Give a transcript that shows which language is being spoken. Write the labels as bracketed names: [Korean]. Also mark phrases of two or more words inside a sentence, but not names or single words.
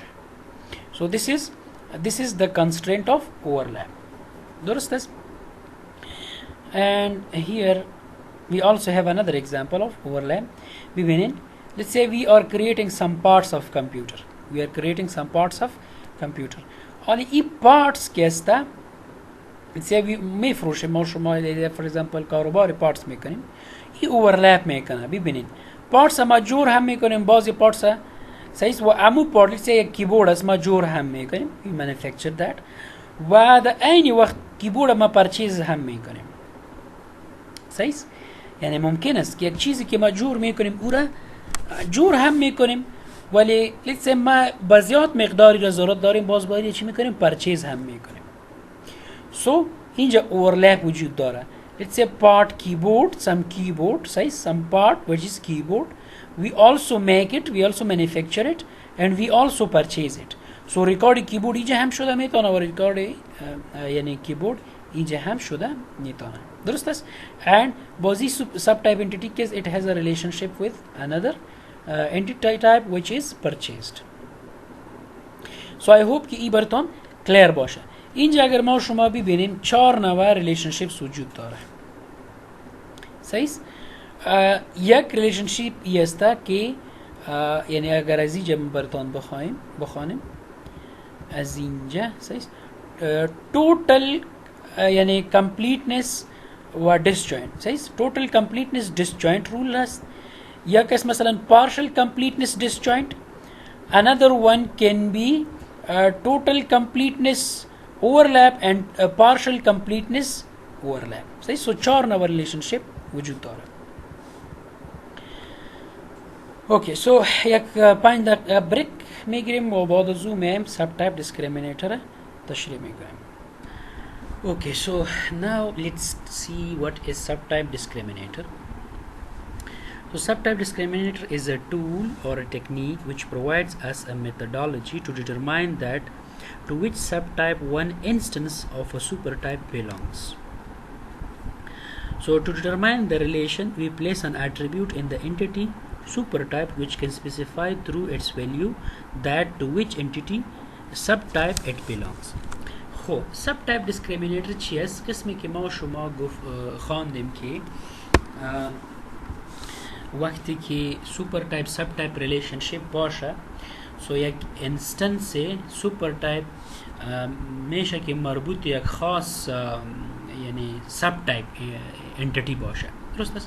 [English] So this is the constraint of overlap. [Persian] درست است؟ [English] And here we also have another example of overlap. ببینین let's say we are creating some parts of computer. We are creating some parts of computer. [Persian] حالا این parts که است [English] let's say we [Persian] میفروشیم ما شما for example کاروبار parts میکنیم این overlap میکنه. ببینین parts ما جور هم میکنیم بعضی parts صحیح و امو part let's say یک کیبورد است ما جور هم میکنیم [English] we manufacture that [Persian] و در عین وقت کیبورد ما پرچیز هم میکنیم. صحیح یعنی ممکن است که یک چیزی که ما جور میکنیم او را جور هم میکنیم ولی [English] let's say [Persian] ما بزیاد مقداری را ضرورت داریم باز باید چی میکنیم پرچیز هم میکنیم. So اینجا overlap وجود داره. [English] Let's say part keyboard, some keyboard, say some part which is keyboard. We also make it, we also manufacture it, and we also purchase it. [Persian] So record keyboard اینجا هم شده میتونه و record یعنی keyboard اینجا هم شده میتونه. درست است؟ [English] And بازی subtype entity case it has a relationship with another entity type which is purchased. So I hope [Persian] که این براتون [English] clear باشه. [Persian] اینجا اگر ما شما ببینیم 4 نوع ریلیشنشیپس وجود داره. صحیح؟ یک ریلیشنشیپ ای است که یعنی اگر از اینجا براتون بخوانیم از اینجا صحیح توتال یعنی کمپلیتنس و disjoint. صحیح؟ توتال کمپلیتنس disjoint رول است. یک است مثلا [English] partial completeness disjoint. Another one can be total completeness overlap and partial completeness overlap. [Persian] صحیح؟ سو 4 نوع ریلیشنشیپ وجود داره. اوکی سو یک 5 دقیقه بریک میگیریم و بعد از اون میایم سب تایپ دیسکریمینیتور تشریح میکنیم. [English] Okay, so now let's see what is subtype discriminator. So subtype discriminator is a tool or a technique which provides us a methodology to determine that to which subtype one instance of a supertype belongs. So to determine the relation, we place an attribute in the entity supertype which can specify through its value that to which entity subtype it belongs. [Persian] خب [English] subtype discriminator [Persian] چی است؟ قسمی که ما شما خواندیم که وقتی که [English] supertype subtype relationship [Persian] باشه سو یک انستنس supertype میشه که مربوط یک خاص یعنی subtype entity باشه. درست است؟